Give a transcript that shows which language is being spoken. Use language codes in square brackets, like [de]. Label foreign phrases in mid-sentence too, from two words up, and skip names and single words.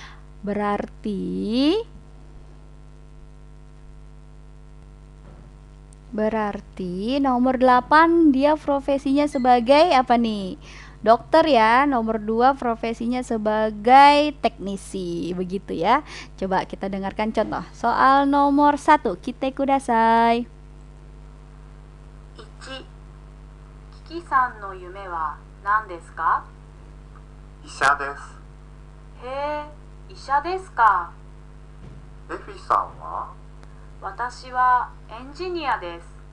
[id] Berarti nomor 8 dia profesinya sebagai apa nih? Dokter ya. Nomor 2 profesinya sebagai teknisi. Begitu ya. Coba kita dengarkan contoh. Soal nomor 1, [ja] 聞いてください. 1、キキさんの夢は何ですか？医者です。へえ、医者ですか。エフィさんは？私はエンジニアです。